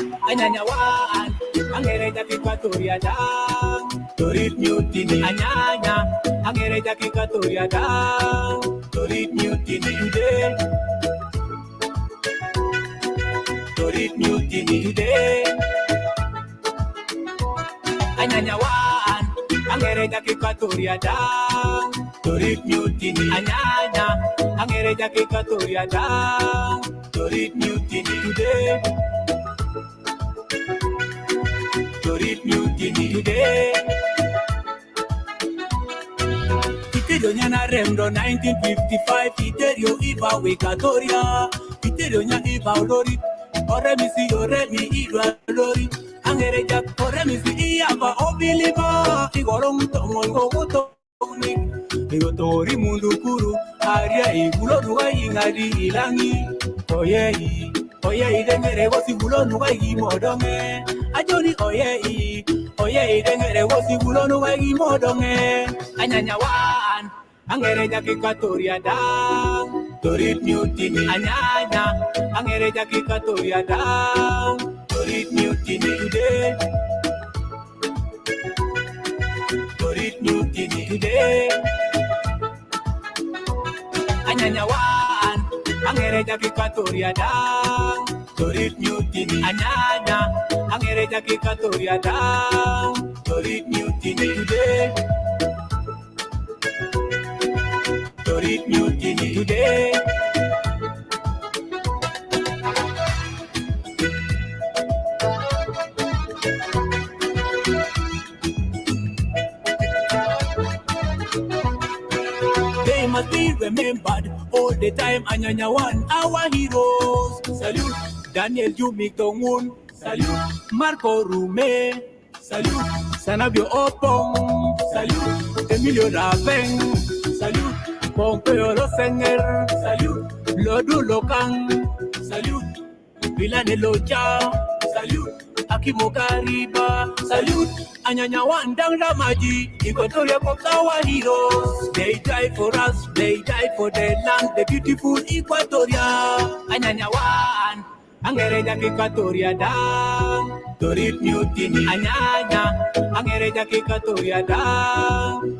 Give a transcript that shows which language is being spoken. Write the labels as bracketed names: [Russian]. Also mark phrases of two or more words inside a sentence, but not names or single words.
[Otuho] Anyanyawaan, ang hereja Equatoria dang. [English] Torit mutiny, [Otuho] anyanya, ang hereja Equatoria dang. [English] Torit mutiny today. Torit mutiny today. [Otuho] Anyanyawaan, ang hereja Equatoria dang. [English] Torit mutiny, [Otuho] anyanya, ang hereja Equatoria dang. [English] Torit mutiny today. Torit mutiny today. [Otuho] Iterio na remdo 1955. Iterio iba Equatoria. Iterio nya iba olori. Ore misi ore mi igwa olori. Angereja ore misi iaba obiliba. Igorong tongol gogoto unik. Igotori mundu kuru. Aria igulo nuga ingadi ilangi. Oyei. Oye idengere wosi gulo nuga igimodonge. Ajoni oye idengere wosi gulo nuga igimodonge. Anyanyawaan, ang hereja Equatoria dang. [English] Torit mutiny, [Otuho] anyanya, ang hereja Equatoria dang. Torit mutiny today. Torit mutiny today. Anyanyawaan, ang hereja Equatoria dang. [English] Torit mutiny, [Otuho] anyanya, ang hereja Equatoria dang. Torit mutiny today. Torit mutiny today. [English] They must be remembered all the time. Anyanyawan, our heroes. Salute Daniel Jumik Tongun. Salute Marco Rume. Salute Sanabio Opong. Salute Emilio Raveng. Salute Pompeo Rosenger. Salute Lodu Lokang. Salute Vilane Locha. Salute Akimo Kariba. Salute Anyanyawan Dang Ramaji. Equatoria Cops our heroes. They died for us. They died for the land. The beautiful Equatoria. [Otuho] Anyanyawan, ang hereja Equatoria dang. [English] Torit mutiny, [Otuho] anyanya, ang hereja Equatoria dang.